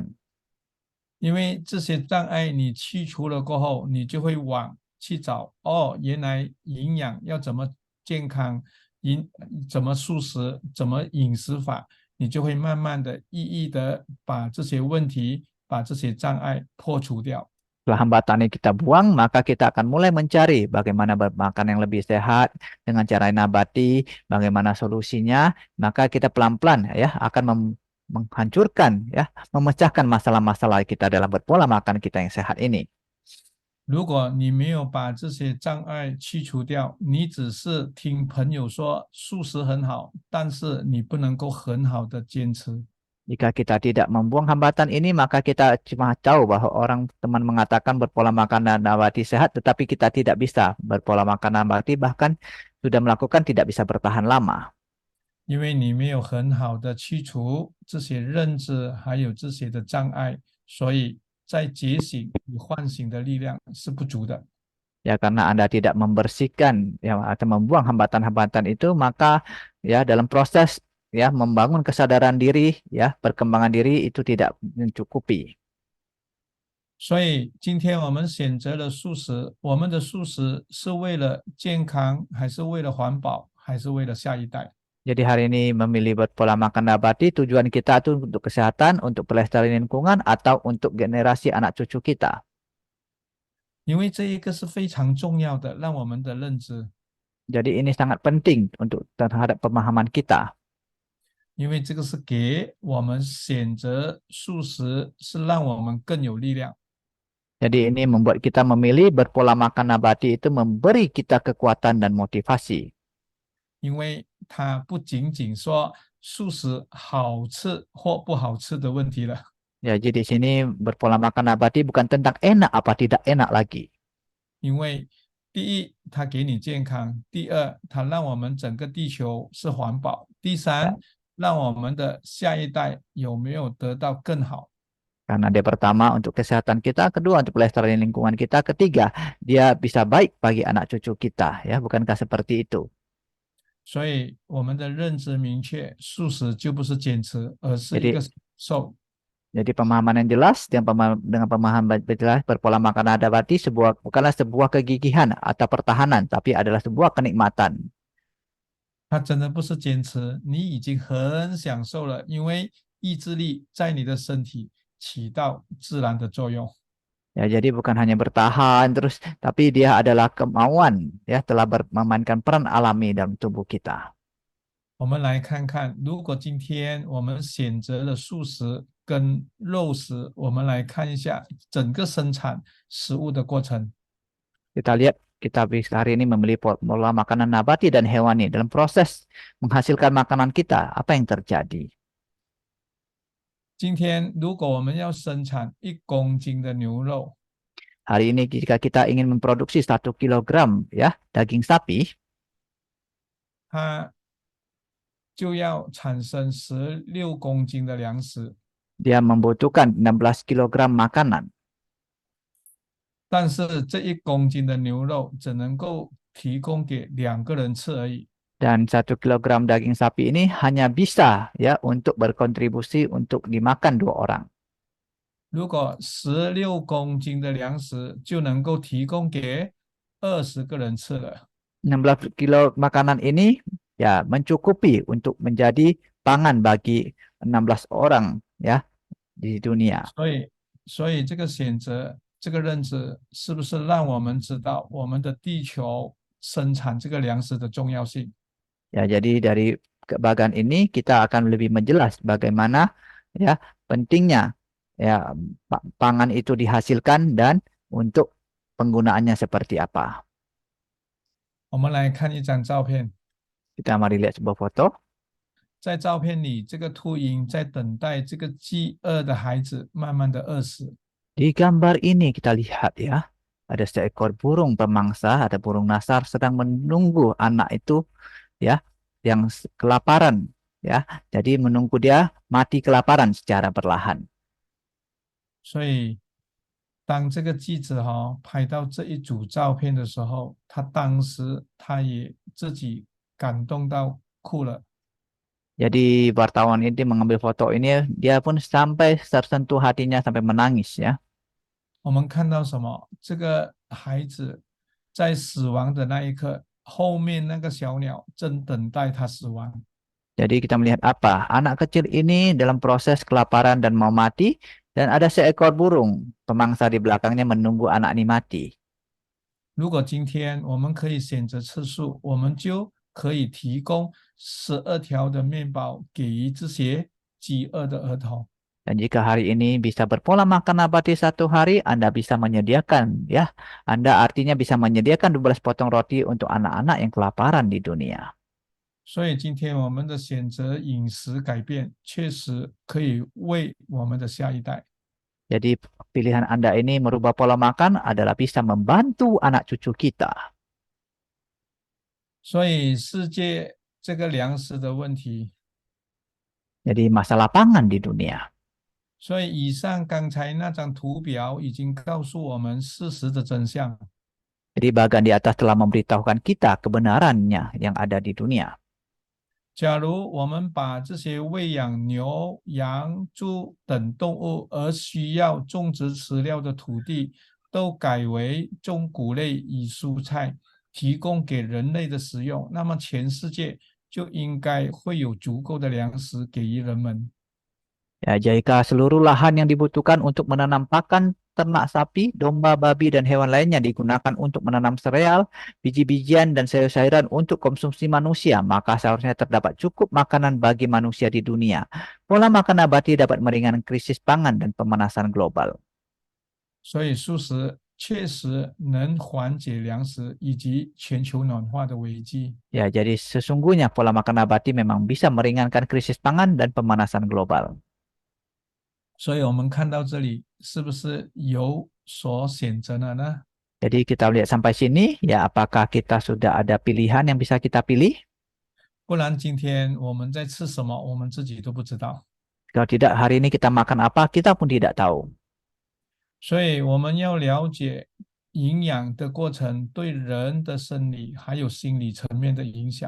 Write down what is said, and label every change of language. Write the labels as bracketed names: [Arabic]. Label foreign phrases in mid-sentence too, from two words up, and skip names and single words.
[Chinese] 因为这些障碍你去除了过后，你就会去找原来营养要怎么健康，怎么素食，怎么饮食法，你就会慢慢的一一的把这些问题，把这些障碍破除掉。 [Indonesian] Setelah hambatan ini kita buang, maka kita akan mulai mencari bagaimana makan yang lebih sehat dengan cara nabati, bagaimana solusinya. Maka kita pelan-pelan ya akan menghancurkan ya, memecahkan masalah-masalah kita dalam berpola makan kita yang sehat ini. [Chinese] 如果你没有把这些障碍去除掉，你只是听朋友说素食很好，但是你不能够很好的坚持。 [Indonesian] Jika kita tidak membuang hambatan ini, maka kita cuma tahu bahwa orang teman mengatakan berpola makan nabati sehat, tetapi kita tidak bisa berpola makan nabati, bahkan sudah melakukan tidak bisa bertahan lama. [Chinese] 因为你没有很好的去除这些认知，还有这些的障碍，所以在觉醒与唤醒的力量是不足的。 [Indonesian] Ya, karena Anda tidak membersihkan ya atau membuang hambatan-hambatan itu, maka ya dalam proses ya membangun kesadaran diri ya perkembangan diri itu tidak mencukupi. [Chinese] 所以今天我们选择了素食，我们的素食是为了健康，还是为了环保，还是为了下一代？ [Indonesian] Jadi hari ini memilih berpola makan nabati, tujuan kita itu untuk kesehatan, untuk pelestarian lingkungan, atau untuk generasi anak cucu kita. [Chinese] 因为这一个是非常重要的，让我们的认知。 [Indonesian] Jadi ini sangat penting untuk terhadap pemahaman kita. [Chinese] 因为这个是给我们选择素食，是让我们更有力量。 [Indonesian] Jadi ini membuat kita memilih berpola makan nabati itu memberi kita kekuatan dan motivasi. [Chinese] 因为它不仅仅说素食好吃或不好吃的问题了， [Indonesian] Ya, jadi di sini berpola makan nabati bukan tentang enak apa tidak enak lagi. [Chinese] 因为第一，它给你健康；第二，它让我们整个地球是环保；第三，让我们的下一代有没有得到更好。 [Indonesian] Karena dia pertama untuk kesehatan kita, kedua untuk pelestarian lingkungan kita, ketiga dia bisa baik bagi anak cucu kita, ya bukankah seperti itu? [Chinese] 所以我们的认知明确，素食就不是坚持，而是一个受。 [Indonesian] Jadi pemahaman yang jelas dengan pemahaman jelas berpola makan nabati bukanlah sebuah kegigihan atau pertahanan, tapi adalah sebuah kenikmatan. [Chinese] 它真的不是坚持，你已经很享受了，因为意志力在你的身体起到自然的作用。 [Indonesian] Ya, jadi bukan hanya bertahan terus, tapi dia adalah kemauan, ya telah memainkan peran alami dalam tubuh kita. [Chinese] 我们来看看，如果今天我们选择了素食跟肉食，我们来看一下整个生产食物的过程。 [Indonesian] Kita lihat, kita bisa hari ini memilih pola makanan nabati dan hewani. Dalam proses menghasilkan makanan kita, apa yang terjadi? [Chinese] 今天如果我们要生产1公斤的牛肉， [Indonesian] Hari ini jika kita ingin memproduksi 1 kilogram ya daging sapi, [Chinese] 它就要产生16公斤的粮食。 [Indonesian] dia membutuhkan 16 kilogram makanan. [Chinese] 但是这1公斤的牛肉只能够提供给2个人吃而已。 [Indonesian] Dan 1 kilogram daging sapi ini hanya bisa ya untuk berkontribusi untuk dimakan 2 orang. [Chinese] 如果16公斤的粮食就能够提供给20个人吃了。 [Indonesian] 16 kilo makanan ini ya mencukupi untuk menjadi pangan bagi 16 orang ya di dunia. [Chinese] 所以这个选择，这个认知，是不是让我们知道我们的地球生产这个粮食的重要性？ [Indonesian] Ya, jadi dari bagian ini kita akan lebih menjelas bagaimana ya pentingnya ya pangan itu dihasilkan dan untuk penggunaannya seperti apa. [Chinese] 我们来看一张照片， [Indonesian] Kita mari lihat sebuah foto. [Chinese] 在照片里，这个秃鹰在等待这个饥饿的孩子慢慢的饿死。 [Indonesian] Di gambar ini kita lihat ya, ada seekor burung pemangsa, ada burung nasar sedang menunggu anak itu ya yang kelaparan ya. Jadi menunggu dia mati kelaparan secara perlahan. [Chinese] 所以，当这个记者拍到这一组照片的时候，他当时他也自己感动到哭了。 [Indonesian] Jadi wartawan ini mengambil foto ini, dia pun sampai tersentuh hatinya sampai menangis ya. [Chinese] 我们看到什么？这个孩子在死亡的那一刻，后面那个小鸟正等待他死亡。 [Indonesian] Jadi kita melihat apa? Anak kecil ini dalam proses kelaparan dan mau mati, Dan ada seekor burung pemangsa di belakangnya menunggu anak ini mati. [Chinese] 如果今天我们可以选择吃素，我们就可以提供12条的面包给予这些饥饿的儿童。 [Indonesian] Dan jika hari ini bisa berpola makan nabati 1 hari, Anda bisa menyediakan, ya. Anda artinya bisa menyediakan 12 potong roti untuk anak-anak yang kelaparan di dunia. [Chinese] 所以今天我们的选择饮食改变，确实可以为我们的下一代。 [Indonesian] Jadi pilihan Anda ini merubah pola makan adalah bisa membantu anak cucu kita. [Chinese] 所以世界这个粮食的问题， [Indonesian] Jadi masalah pangan di dunia. [Chinese] 所以以上刚才那张图表已经告诉我们事实的真相。 [Indonesian] Jadi bagian di atas telah memberitahukan kita kebenarannya yang ada di dunia. [Chinese] 假如我们把这些喂养牛、羊、猪等动物而需要种植饲料的土地，都改为种谷类与蔬菜，提供给人类的食用，那么全世界就应该会有足够的粮食给予人们。 [Indonesian] Ya, jika seluruh lahan yang dibutuhkan untuk menanam pakan ternak sapi, domba, babi, dan hewan lainnya digunakan untuk menanam sereal, biji-bijian, dan sayur-sayuran untuk konsumsi manusia, maka seharusnya terdapat cukup makanan bagi manusia di dunia. Pola makan nabati dapat meringankan krisis pangan dan pemanasan global. [Chinese] 所以素食确实能缓解粮食以及全球暖化的危机。 [Indonesian] Ya, jadi sesungguhnya pola makan nabati memang bisa meringankan krisis pangan dan pemanasan global. [Chinese] 所以我们看到这里，是不是有所选择了呢？ [Indonesian] Jadi kita lihat sampai sini, ya apakah kita sudah ada pilihan yang bisa kita pilih? [Chinese] 不然今天我们在吃什么，我们自己都不知道。 [Indonesian] Kalau tidak, hari ini kita makan apa, kita pun tidak tahu. [Chinese] 所以我们要了解营养的过程对人的生理还有心理层面的影响。